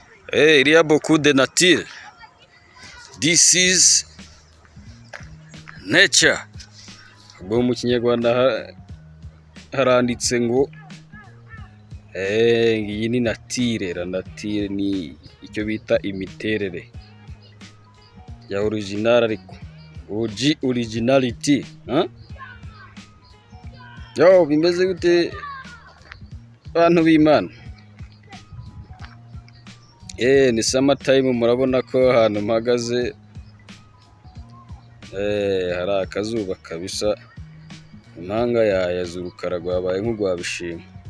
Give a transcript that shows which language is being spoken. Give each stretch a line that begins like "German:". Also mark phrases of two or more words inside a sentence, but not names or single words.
French: Il y a beaucoup de nature.
English: This is nature.
Kinyarwanda: Ubwo mu Kinyarwanda haranditse ngo iyi ni nature.
French: La nature
Kinyarwanda: ni icyo bita imiterere ya original ariko originality. Yo bimeze gute bantu b'Imana? Ni
English: summer time,
Kinyarwanda: murabona ko ahantu mpagaze hari akazuba kabisa, impanga yayaze urukara rwabaye nk'urwabishima.